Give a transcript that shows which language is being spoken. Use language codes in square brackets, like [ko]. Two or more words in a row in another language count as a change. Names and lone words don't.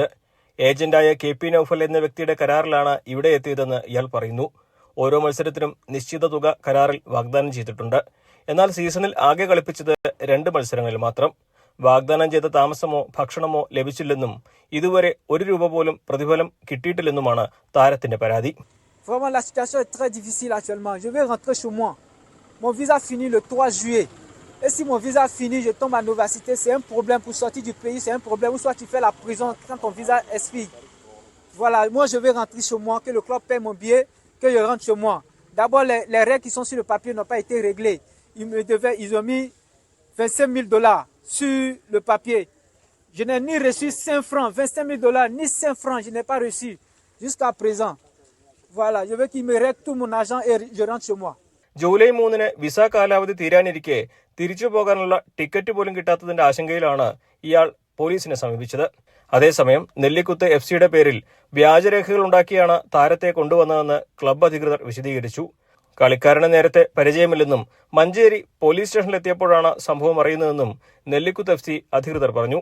[ml] ഏജന്റായ KP നൌഫൽ എന്ന വ്യക്തിയുടെ കരാറിലാണ് ഇവിടെ എത്തിയതെന്ന് ഇയാൾ പറയുന്നു. ഓരോ മത്സരത്തിനും നിശ്ചിത തുക കരാറിൽ വാഗ്ദാനം ചെയ്തിട്ടുണ്ട്. എന്നാൽ സീസണിൽ ആകെ കളിപ്പിച്ചത് 2 മത്സരങ്ങളിൽ മാത്രം. വാഗ്ദാനം ചെയ്ത താമസമോ ഭക്ഷണമോ ലഭിച്ചില്ലെന്നും ഇതുവരെ 1 രൂപ പോലും പ്രതിഫലം കിട്ടിയിട്ടില്ലെന്നുമാണ് താരത്തിന്റെ പരാതി. [fr] Vraiment la situation est très difficile actuellement. Je vais rentrer chez moi. Mon visa finit le 3 juillet. Et si mon visa finit, je tombe à Nova Cité, c'est un problème pour sortir du pays, c'est un problème. Ou soit tu fais la prison quand ton visa expire. Voilà, moi je vais rentrer chez moi, que le club paie mon billet, que je rentre chez moi. D'abord, les règles qui sont sur le papier n'ont pas été réglées. Ils ont mis $25,000 sur le papier. Je n'ai ni reçu 5 francs, $25,000, ni 5 francs, je n'ai pas reçu jusqu'à présent. Voilà, je veux qu'ils me règlent tout mon argent et je rentre chez moi. [ml] ജൂലൈ 3-ന് വിസ കാലാവധി തീരാനിരിക്കെ തിരിച്ചു പോകാനുള്ള ടിക്കറ്റ് പോലും കിട്ടാത്തതിന്റെ ആശങ്കയിലാണ് ഇയാൾ പോലീസിനെ സമീപിച്ചത്. അതേസമയം നെല്ലിക്കുത്ത് FC-യുടെ പേരിൽ വ്യാജരേഖകൾ ഉണ്ടാക്കിയാണ് താരത്തെ കൊണ്ടുവന്നതെന്ന് ക്ലബ്ബ് അധികൃതർ വിശദീകരിച്ചു. കളിക്കാരന് നേരത്തെ പരിചയമില്ലെന്നും മഞ്ചേരി പോലീസ് സ്റ്റേഷനിലെത്തിയപ്പോഴാണ് സംഭവം അറിയുന്നതെന്നും നെല്ലിക്കുത്ത് FC അധികൃതർ പറഞ്ഞു.